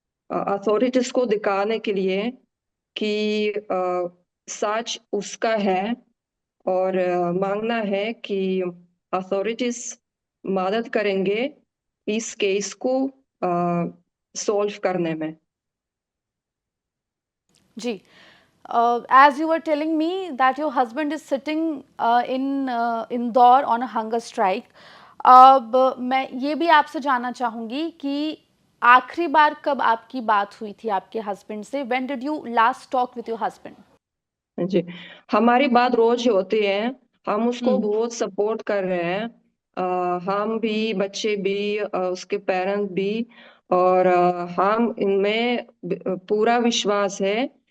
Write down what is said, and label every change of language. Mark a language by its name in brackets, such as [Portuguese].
[Hindi] Authorities को दिखाने के लिए कि सच उसका है, और मांगना है कि अथॉरिटीज मदद करेंगे इस केस को सॉल्व करने में। जी। [English] As you were telling me that your husband is sitting in Indore on a hunger strike. [Hindi] अब मैं ये भी आपसे जानना चाहूंगी कि आखिरी बार कब आपकी बात हुई थी आपके हस्बैंड से। [English] When did you last talk with your husband? [Hindi] जी, हमारी बात रोज ही होती है। हम उसको हम्म। बहुत सपोर्ट कर रहे हैं, हम भी, बच्चे भी, उसके पेरेंट्स भी। और हम इनमें पूरा विश्वास है।